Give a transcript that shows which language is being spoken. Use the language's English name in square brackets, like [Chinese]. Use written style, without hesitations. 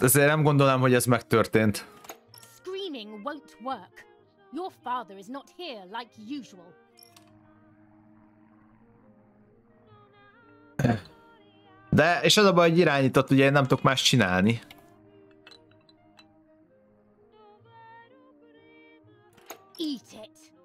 [Hungarian] Ezért nem gondolom, hogy ez megtörtént. [English] Screaming won't work. Your father is not here like usual. [Hungarian] De, és az a baj, hogy irányított, ugye én nem tudok más csinálni. [English] Eat it.